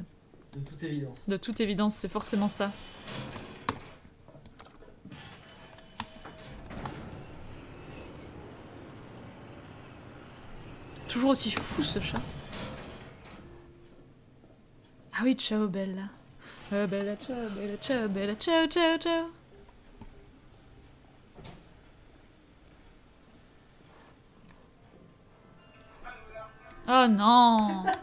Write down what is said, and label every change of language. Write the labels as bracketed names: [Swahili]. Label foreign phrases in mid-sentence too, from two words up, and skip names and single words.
[French] De toute évidence. De toute évidence, c'est forcément ça. Toujours aussi fou, ce chat. Ah oui, [Italian] ciao, Bella. Bella, ciao, Bella, ciao, Bella, ciao, ciao, ciao. [French] Oh non.